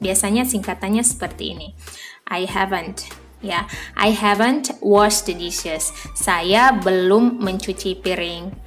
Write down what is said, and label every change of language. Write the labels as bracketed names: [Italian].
[Indonesian] Biasanya singkatannya seperti ini. [English] I haven't. Ya, I haven't washed the dishes. [Indonesian] Saya belum mencuci piring.